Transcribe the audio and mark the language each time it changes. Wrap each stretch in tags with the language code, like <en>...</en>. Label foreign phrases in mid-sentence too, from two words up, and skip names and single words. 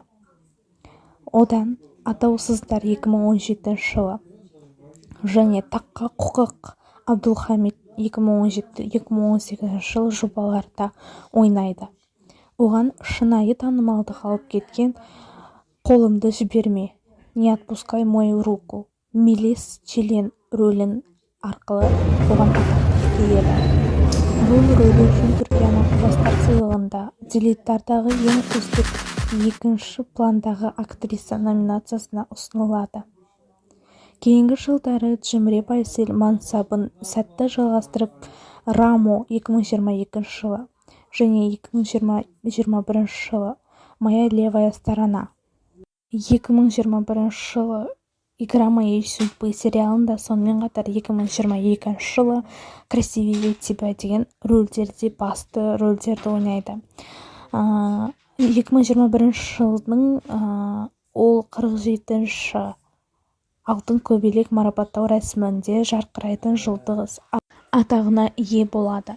<kk>Одан Атаусыздар 2017 жылы және Таққа құқық Абдулхамид 2017-2018 жыл жобаларда ойнайды. Оған шынайы танымалдық алып кеткен Қолымды жіберме, Не отпускай мою руку, Мелис Челен рөлін арқылы оған атақ келеді. Бұл рөлі үшін Түркияның жастар сыйлығында теледидардағы ең үздік екінші пландағы актриса номинациясына ұсынылады. Кейінгі жылдары Cemre Baysel мансабын сәтті жалғастырып, Рамо 2022 жылы және 2021 жылы Моя левая сторона, 2021 жылы Игра моей судьбы сериалында, сонымен қатар 2022 жылы Красивее тебя деген рөлдерде басты рөлдерді ойнайды. 2021 жылдың ол 47-ші алтын көбелек марапаттау рәсімінде жарқырайтын жұлдыз атағына ие болады.</kk>